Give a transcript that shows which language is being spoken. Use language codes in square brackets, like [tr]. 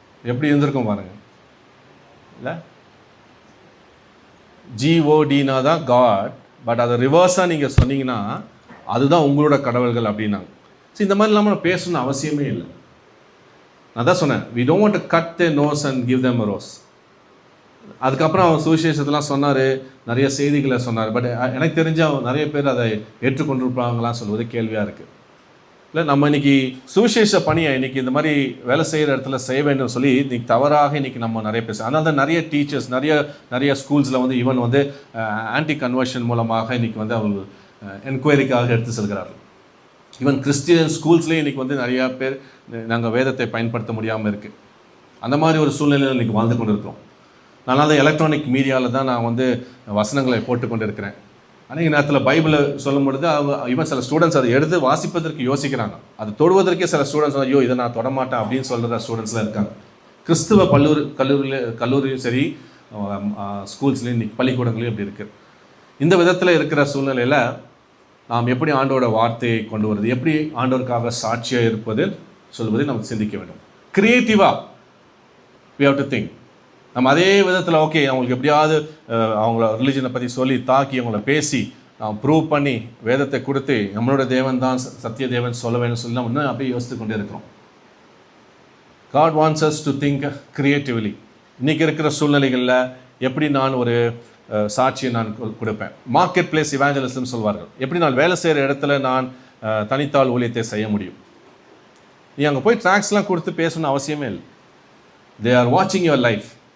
[ta] எப்படி இருந்திருக்கும் பாருங்கள் இல்லை? ஜிஓடினா தான் காட், பட் அதை ரிவர்ஸாக நீங்கள் சொன்னீங்கன்னா அதுதான் உங்களோட கடவுள்கள் அப்படின்னாங்க. ஸோ இந்த மாதிரி இல்லாமல் பேசணும்னு அவசியமே இல்லை. நான் தான் சொன்னேன், [en] we don't want to cut their nose and give them a rose. [ta] அதுக்கப்புறம் அவர் சுவிசேஷத்தெலாம் சொன்னார், நிறைய செய்திகளை சொன்னார். பட் எனக்கு தெரிஞ்ச நிறைய பேர் அதை ஏற்றுக்கொண்டிருப்பாங்களாம் சொல்வது கேள்வியாக இருக்குது. இல்லை, நம்ம இன்றைக்கி சுவிசேஷ பணியை இன்றைக்கி இந்த மாதிரி வேலை செய்கிற இடத்துல செய்ய வேண்டும் சொல்லி இன்றைக்கி தவறாக இன்றைக்கி நம்ம நிறைய பேசுகிறோம். அதனால தான் நிறைய டீச்சர்ஸ் நிறைய ஸ்கூல்ஸில் வந்து ஈவன் வந்து ஆன்டி கன்வர்ஷன் மூலமாக இன்றைக்கி வந்து அவங்க என்கொயரிக்காக எடுத்து செல்கிறார்கள். ஈவன் கிறிஸ்டியன் ஸ்கூல்ஸ்லேயே இன்றைக்கி வந்து நிறையா பேர் நாங்கள் வேதத்தை பயன்படுத்த முடியாமல் இருக்குது. அந்த மாதிரி ஒரு சூழ்நிலையில் இன்றைக்கி வாழ்ந்து கொண்டு இருக்கிறோம். அதனால் தான் எலக்ட்ரானிக் மீடியாவில் தான் நான் வந்து வசனங்களை போட்டுக்கொண்டு இருக்கிறேன். அன்றைக்கி நேரத்தில் பைபிளை சொல்லும் பொழுது அவங்க ஈவன் சில ஸ்டூடெண்ட்ஸ் அதை எடுத்து வாசிப்பதற்கு யோசிக்கிறாங்க. அது தொடுவதற்கே சில ஸ்டூடெண்ட்ஸ் ஐயோ இதை நான் தொடமாட்டேன் அப்படின்னு சொல்கிற ஸ்டூடெண்ட்ஸ்லாம் இருக்காங்க. கிறிஸ்துவ கல்லூரியும் சரி, ஸ்கூல்ஸ்லேயும் இன்றைக்கி பள்ளிக்கூடங்களையும் இப்படி இருக்குது. இந்த விதத்தில் இருக்கிற சூழ்நிலையில் நாம் எப்படி ஆண்டோட வார்த்தையை கொண்டு வருது, எப்படி ஆண்டோருக்காக சாட்சியாக இருப்பது சொல்வதை நம்ம சிந்திக்க வேண்டும். கிரியேட்டிவாக [en] we have to think. [ta] நம்ம அதே விதத்தில் ஓகே அவங்களுக்கு எப்படியாவது அவங்கள ரிலீஜனை பற்றி சொல்லி தாக்கி அவங்கள பேசி ப்ரூவ் பண்ணி வேதத்தை கொடுத்து நம்மளோட தேவன் தான் சத்திய தேவன் சொல்ல வேணும்னு சொல்லி நம்ம இன்னும் அப்படியே யோசித்து கொண்டே இருக்கிறோம். [en] God wants us to think creatively. [ta] இன்றைக்கி இருக்கிற சூழ்நிலைகளில் எப்படி நான் ஒரு சாட்சியை நான் கொடுப்பேன். மார்க்கெட் பிளேஸ் இவாஞ்சலிசம் சொல்வார்கள். எப்படி நான் வேலை செய்கிற இடத்துல நான் தனித்தாள் ஊழியத்தை செய்ய முடியும். நீ அங்கே போய் ட்ராக்ஸ்லாம் கொடுத்து பேசணும்னு அவசியமே இல்லை. [en] They are வாட்சிங் your life.